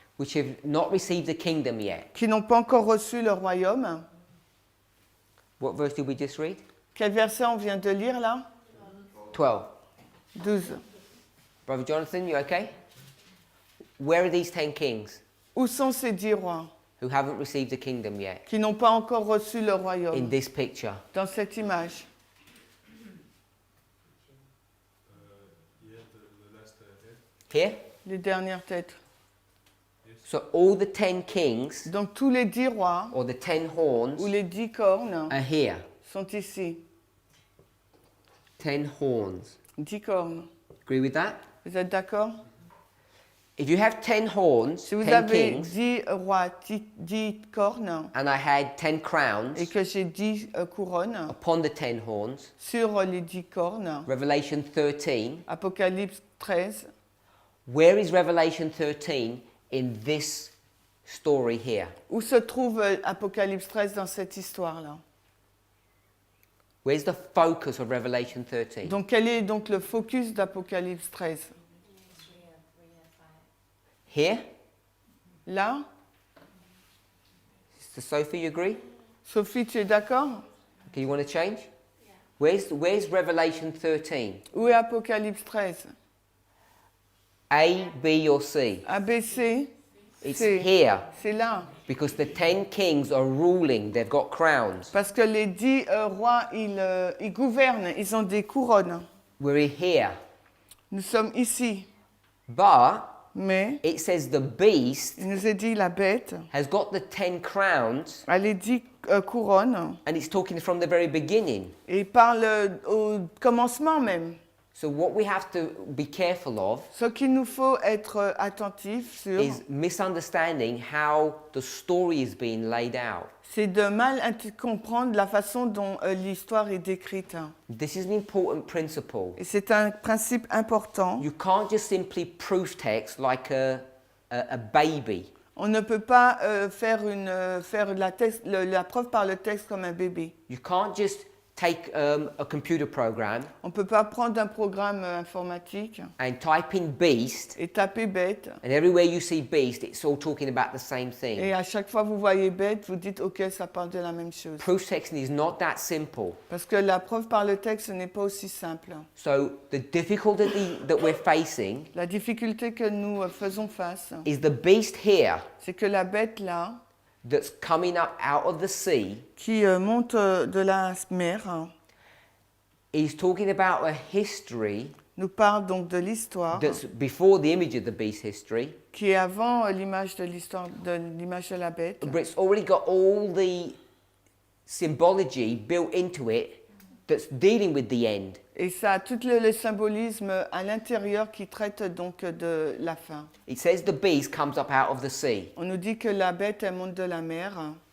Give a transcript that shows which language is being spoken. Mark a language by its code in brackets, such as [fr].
[en] which have not received the kingdom yet. [fr] qui n'ont pas encore reçu le royaume. [en] What verse did we just read? [fr] Quel verset on vient de lire là? [en] 12. [fr] 12. [en] Brother Jonathan, you okay? Where are these 10 kings [fr] Où sont ces 10 rois [en] who haven't received the kingdom yet [fr] qui n'ont pas encore reçu le [en] in [fr] royaume? [en] this picture? [fr] Dans cette image. [en] Here? [fr] Les dernières têtes. [en] So all the 10 kings [fr] Donc tous les 10 rois [en] or the 10 horns [fr] ou les 10 cornes [en] are here. [fr] sont ici. [en] 10 horns. [fr] 10 cornes. [en] Agree with that? [fr] Vous êtes d'accord? [en] If you have 10 horns, [fr] Si vous [en] 10 [fr] avez [en] kings, [fr] 10 rois, 10 cornes, [en] and I had 10 crowns [fr] et que j'ai 10 couronnes [en] upon the 10 horns, [fr] sur les 10 cornes, [en] Revelation 13, [fr] Apocalypse 13, [en] where is Revelation 13 in this story here? [fr] où se trouve Apocalypse 13 dans cette histoire-là? [en] Where's the focus of Revelation 13? [fr] Donc quel est donc le focus d'Apocalypse 13? [en] Here? [fr] Là? [en] Sister Sophie, you agree? [fr] Sophie, tu es d'accord? [en] Okay, you want to change? Where's Revelation 13? [fr] Où est Apocalypse 13? [en] A, B, or C? [fr] ABC, [en] It's [fr] c'est [en] here [fr] c'est là. [en] because the 10 kings are ruling. They've got crowns. [fr] Parce que les 10 rois, ils gouvernent, ils ont des couronnes. [en] We're here. [fr] Nous sommes ici. [en] But [fr] Mais [en] it says the beast [fr] il nous est dit la bête, [en] has got the 10 crowns, [fr] elle est 10 couronnes, [en] and it's talking from the very beginning. [fr] et il parle au commencement même. [en] So what we have to be careful of [fr] Ce qu'il nous faut être attentif sur, [en] is misunderstanding how the story is being laid out. [fr] c'est de mal comprendre la façon dont l'histoire est décrite. [en] This is an important principle. [fr] Et c'est un principe important. [en] You can't just simply proof text like a baby. [fr] On ne peut pas faire la preuve par le texte comme un bébé. [en] You can't just take a computer program [fr] On ne peut pas prendre un programme informatique [en] and type in beast, [fr] et taper bête. [en] and everywhere you see beast, it's all talking about the same thing. [fr] Et à chaque fois que vous voyez bête, vous dites ok, ça parle de la même chose. [en] Proof texting is not that simple. [fr] Parce que la preuve par le texte n'est pas aussi simple. [en] So the difficulty that we're facing [fr] La difficulté que nous faisons face, [en] is the beast here [fr] c'est que la bête là, [en] that's coming up out of the sea [fr] qui monte de la mer, [en] is talking about a history [fr] nous parle donc de l'histoire, [en] that's before the image of the beast history, [fr] qui est avant l'image de l'histoire de la bête. [en] but it's already got all the symbology built into it that's dealing with the end. [fr] Et ça a tout le symbolisme à l'intérieur qui traite donc de la fin. [en] It says the beast comes up out of the sea. [fr] On nous dit que la bête, elle monte de la mer.